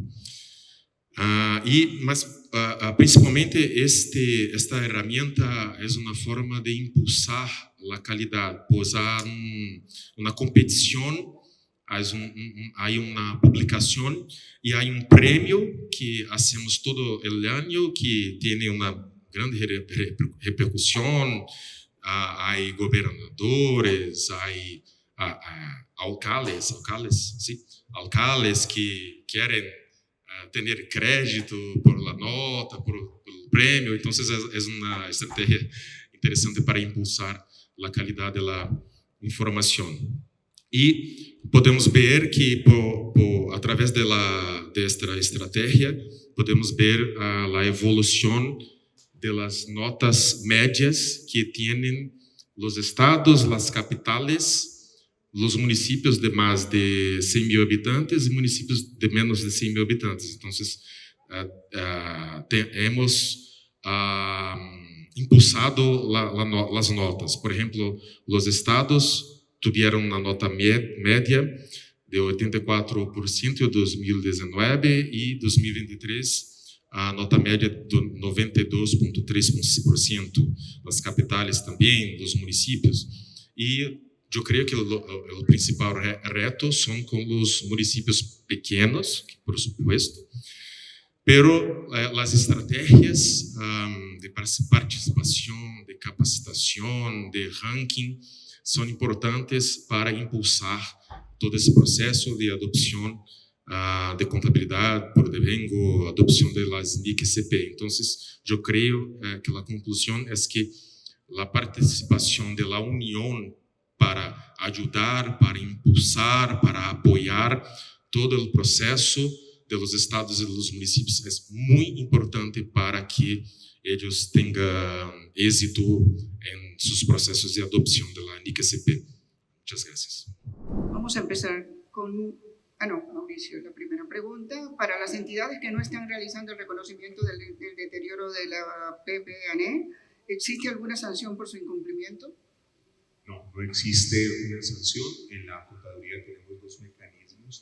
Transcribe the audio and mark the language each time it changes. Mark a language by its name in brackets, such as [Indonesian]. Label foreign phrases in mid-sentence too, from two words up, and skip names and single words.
[Portuguese] Mas principalmente esta herramienta é uma forma de impulsar a qualidade, pois há uma competição, há uma publicação e há prêmio que hacemos todo o ano que tem uma grande repercussão. Há governadores, há alcaldes que querem ter crédito [Spanish] por la nota, por el [Portuguese] prêmio. Então, é uma estratégia interessante para impulsar a qualidade da informação. E podemos ver que, através desta estratégia, podemos ver a evolução das notas médias que têm os estados, as capitais, os municípios de mais de 100 mil habitantes e municípios de menos de 100 mil habitantes. Então, [Spanish] hemos impulsado [Portuguese] as notas. Por exemplo, os estados tiveram uma nota média de 84% em 2019 e 2023 a nota média de 92,3%. As capitais também, os municípios. E eu creio que o principal reto são com os municípios pequenos, [Spanish] por supuesto, [Portuguese] pero as estratégias de participação, de capacitação, de ranking são importantes para impulsar todo esse processo de adopção de contabilidade por devengo, adopção de las NIC-CP. Então, eu creio que a conclusão é que a participação da União para ajudar, para impulsar, para apoiar todo o processo [Spanish] de los estados [Portuguese] e dos municípios é muito importante para que eles tenham êxito em seus processos de adopção da NIC-CP. [Spanish] Muchas gracias. Vamos a empezar con... Mauricio, la primera pregunta. Para las entidades que no están realizando el reconocimiento del deterioro de la PPANE, ¿existe alguna sanción por su incumplimiento? No, no existe una sanción. En la Contaduría tenemos dos mecanismos.